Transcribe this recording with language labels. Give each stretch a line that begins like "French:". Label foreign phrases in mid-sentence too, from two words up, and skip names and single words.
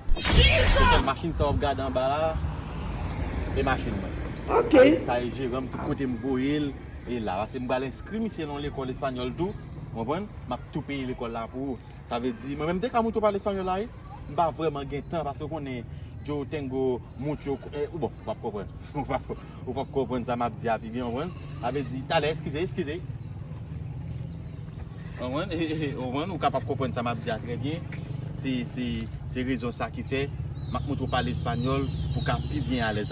Haitian Creole: Se fè machin sa w ap gade an ba la, e machin mwen. Ok. Sa e Jérôme, tout kote m voye l, e la, paske m pral enskri misye nan lekòl espanyòl tou, konprann? M ap tou peye lekòl la pou ou. Sa vle di, mwen menm, de ka moun tou pale espanyòl la, m pa vreman gen tan, paske konnen yo
Spanish: tengo mucho,
Haitian Creole: eh, ou bon, ou pa konprann. Ou pa, ou pa konprann sa m ap di a pi byen, konprann? Sa vle di, talè, eskize, eskize. Konprann? Eh, eh, eh, konprann? Ou ka pa konprann sa m ap di a trè byen. Se, se, se rezon sa ki fè, m ap montre pale espanyòl pou ka pi byen alèz.